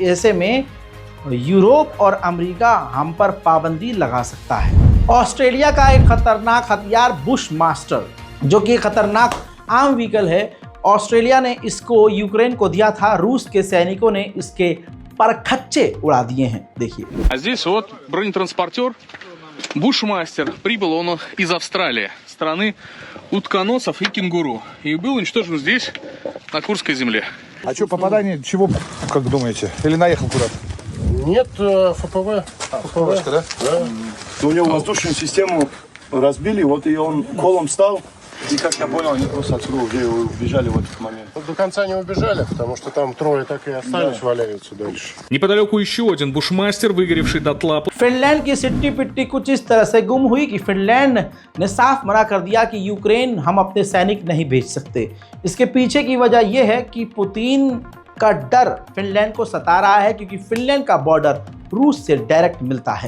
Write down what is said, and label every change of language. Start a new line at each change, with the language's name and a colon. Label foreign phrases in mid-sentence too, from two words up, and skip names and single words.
Hindi: ऐसे में यूरोप और अमेरिका हम पर पाबंदी लगा सकता है। ऑस्ट्रेलिया का एक खतरनाक हथियार बुश मास्टर, जो कि खतरनाक आम व्हीकल है, ऑस्ट्रेलिया ने इसको यूक्रेन को दिया था। रूस के सैनिकों ने इसके परखच्चे उड़ा दिए हैं। देखिए,
Russian: А здесь вот бронетранспортер Бушмастер. Прибыл он из Австралии, страны утконосов и кенгуру. И был уничтожен здесь, на Курской земле. А что, попадание чего, как думаете? Или наехал куда-то? Нет, ФПВ. ФПВшка, да? Да. У него воздушную систему разбили, вот и он колом стал. И, как я понял, они просто отсюда уже убежали в этот момент. До конца не убежали, потому что там трое так и остались, валяются дальше. Неподалеку еще один бушмастер, выгоревший дотла.
Hindi: फिनलैंड की सिट्टी पिट्टी कुछ इस तरह से गुम हुई कि फिनलैंड ने साफ मना कर दिया कि यूक्रेन हम अपने सैनिक नहीं भेज सकते। इसके पीछे की वजह यह है कि पुतिन का डर फिनलैंड को सता रहा है, क्योंकि फिनलैंड का बॉर्डर रूस से डायरेक्ट मिलता है।